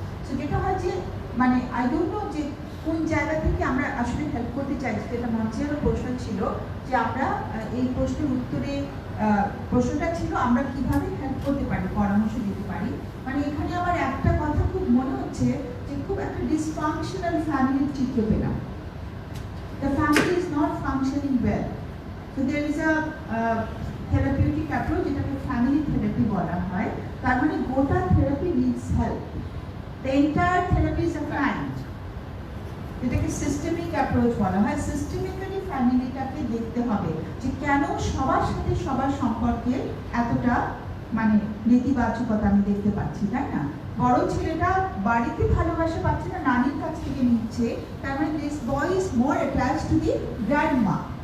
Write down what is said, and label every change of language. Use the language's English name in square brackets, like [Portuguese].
[Bangla] So যেটা হয় যে মানে [English] I don't know [Bangla] যে কোন জায়গা থেকে আমরা আসলে হেল্প করতে চাইছি, যেটা মঞ্চেরও প্রশ্ন ছিল যে আমরা এই প্রশ্নের উত্তরে প্রশ্নটা ছিল আমরা কিভাবে হেল্প করতে পারি, পরামর্শ দিতে পারি। মানে এখানে আমার একটা কথা খুব মনে হচ্ছে যে খুব একটা ডিসফাংশনাল ফ্যামিলির চিত্র পেলাম। [English] The family is not functioning well. So there is a therapeutic approach, [Bangla] যেটাকে family therapy বলা হয়। তার মানে গোটা [English] therapy needs help. The entire therapy is a client. [Bangla] এটাকে সিস্টেমিক অ্যাপ্রোচ বলা হয়। সিস্টেমিক্যালি ফ্যামিলিটাকে দেখতে হবে যে কেন সবার সাথে সবার সম্পর্কে এতটা মানে নেতিবাচকতা আমি দেখতে পাচ্ছি, তাই না? বড় ছেলেটা বাড়িতে ভালোবাসা পাচ্ছে না, নানির কাছ থেকে নিচ্ছে, তার মানে [English] This boy is more attached to the grandma.